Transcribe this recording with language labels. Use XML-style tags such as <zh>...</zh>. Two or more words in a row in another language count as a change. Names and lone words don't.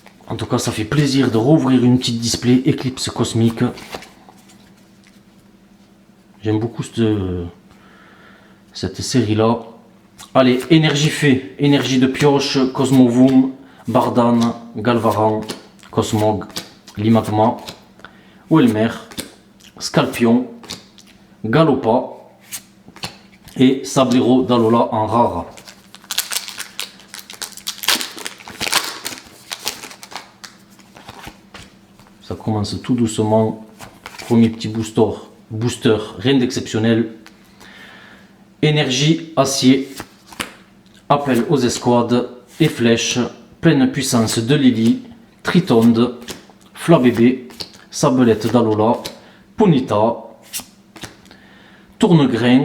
<fr>En tout cas, ça fait plaisir de rouvrir une petite display Eclipse Cosmique. J'aime beaucoup cette série-là. Allez, énergie fée, énergie de pioche, Cosmovoom, Bardan, Galvaran, Cosmog, Limagma, Welmer, Scalpion, Galopa et Sablero d'Alola en rare. Ça commence tout doucement. Premier petit booster, rien d'exceptionnel. Énergie, acier, appel aux escouades et flèches, pleine puissance de Lily, Tritonde, Flabébé, Sablette d'Alola, Ponita, Tournegrain.</fr>